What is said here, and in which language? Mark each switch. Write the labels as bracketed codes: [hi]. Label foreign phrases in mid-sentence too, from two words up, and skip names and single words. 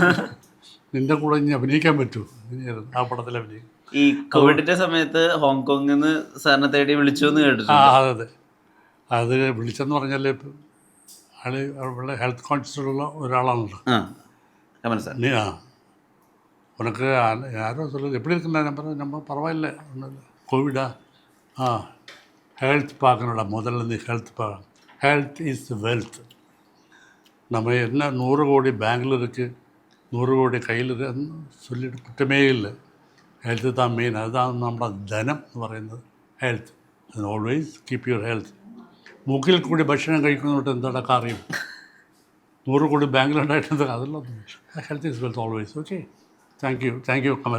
[ml] നിൻ്റെ കൂടെ ഇനി അഭിനയിക്കാൻ പറ്റുമോ? ആ പടത്തിൽ അഭിനയിക്കും. ഈ കോവിഡിന്റെ സമയത്ത് ഹോങ്കോങ്ങിൽ നിന്ന് സാറിനെ തേടി വിളിച്ചു എന്ന് കേട്ടിട്ടുണ്ട്. അതെ, അത് വിളിച്ചെന്ന് പറഞ്ഞാൽ ആള് വളരെ ഹെൽത്ത് കോൺഷ്യസുള്ള ഒരാളാണല്ലോ. [ta] ഉനക്ക് யாரோ சொல்லுது எப்படி இருக்குன்னா நம்ம பரவாயில்ல ஒன்றும் இல்லை கோவிடா ஹெல்த் பார்க்கணும்டா, முதல்ல இருந்து ஹெல்த் பார்க்கணும். [en] Health is wealth. [ta] நம்ம என்ன 100 கோடி பேங்கில் இருக்குது, 100 கோடி கையில் இருக்குது, சொல்லிட்டு [ml] കുറ്റമേ ഇല്ല. ഹെൽത്ത് താൻ മെയിൻ. അതാണ് നമ്മുടെ ധനം എന്ന് പറയുന്നത്, ഹെൽത്ത്. [en] Always keep your health. [ml] മൂക്കിൽ കൂടി ഭക്ഷണം കഴിക്കുന്നതുകൊണ്ട് എന്താണ് കാര്യം? 100 കോടി ബാങ്കിലുണ്ടായിട്ടുണ്ട്, അതെല്ലാം [en] health is wealth always. Okay, thank you Kamal.